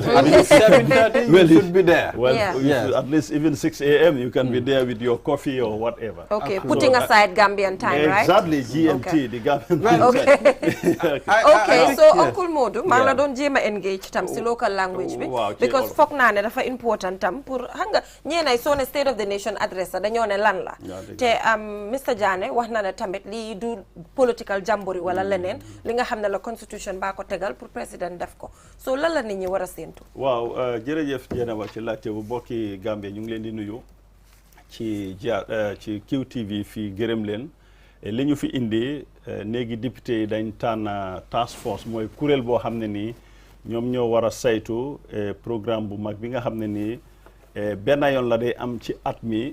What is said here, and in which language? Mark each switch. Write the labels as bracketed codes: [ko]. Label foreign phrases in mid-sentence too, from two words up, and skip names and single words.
[en] At least 7:30, you should be there. Well, at least even 6 a.m., you can be there with your coffee or whatever. Okay, putting aside Gambian time, right? Exactly, GMT, the Gambian time. [wo] Okay, so Uncle Modu, Mala don't jema engage tam si [en] local language [wo] because fok na ne dafa important tam pour hanga ñena so ne [en] State of the Nation address [wo] dañu ne lan la te Mr Jane wax na ne tamit li du [en] political jambori [wo] wala leneen li nga xam ne [fr] la constitution [wo] ba ko tegal [fr] pour président [wo] def ko so lan la nit ñi war a séentu. waaw jërëjëf Jeynaba ci laajte bu bokki Gambie ñu ngi leen di nuyu ci QTV fii gërëm leen li ñu fi indi néegi député yi dañ tànn [en] task force [wo] mooy kuréel boo xam ne nii ñoom ñoo war a saytu programme bu mag bi nga xam ne nii benn yoon la day am ci at mi.